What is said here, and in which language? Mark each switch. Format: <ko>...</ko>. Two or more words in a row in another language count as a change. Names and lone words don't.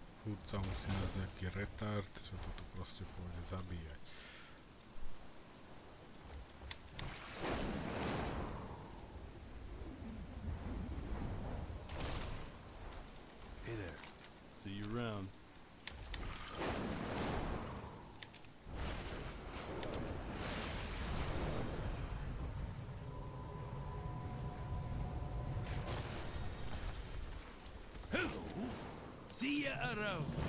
<sk>kurca, musí nás nejaký retard, čo to tu proste pôjde zabíjať.</sk> <en>Hey there. See you around. See ya around.</en>